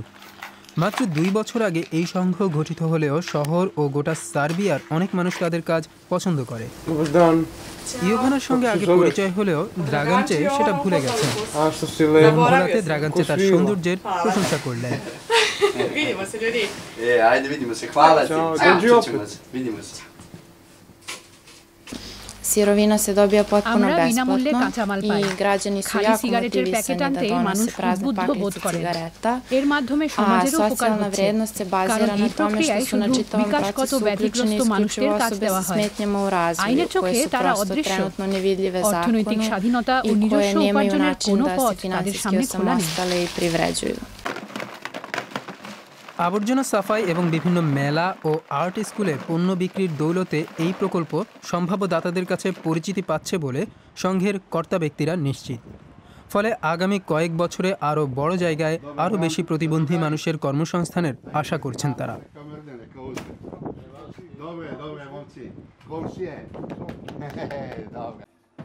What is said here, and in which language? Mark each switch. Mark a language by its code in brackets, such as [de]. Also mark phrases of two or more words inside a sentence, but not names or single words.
[bn] মাত্র ২ বছর আগে এই সংঘ গঠিত হলেও শহর ও গোটা সার্বিয়ার অনেক মানুষ তাদের কাজ পছন্দ করে। ইয়োভানার সঙ্গে আগে পরিচয় হলেও দ্রাগাঞ্চে সেটা ভুলে গেছেন। ভোলাতে দ্রাগাঞ্চে তার সৌন্দর্যের প্রশংসা করলেন। [sr] Sirovina se dobija potpuno besplatno i građani su jako motivisani da donose prazne paklice cigareta, a socijalna vrednost se bazira na tome što su na čitavom procesu uključene isključivo osobe sa smetnjama u razvoju, koje su prosto trenutno nevidljive zakonu i koje nemaju način da se finansijski osamostale i privređuju. [bn] আবর্জনা সাফাই এবং বিভিন্ন মেলা ও আর্ট স্কুলে পণ্য বিক্রির দৌলতে এই প্রকল্প সম্ভাব্য দাতাদের কাছে পরিচিতি পাচ্ছে বলে সংঘের কর্তা ব্যক্তিরা নিশ্চিত। ফলে আগামী কয়েক বছরে আরও বড় জায়গায় আরও বেশি প্রতিবন্ধী মানুষের কর্মসংস্থানের আশা করছেন তারা।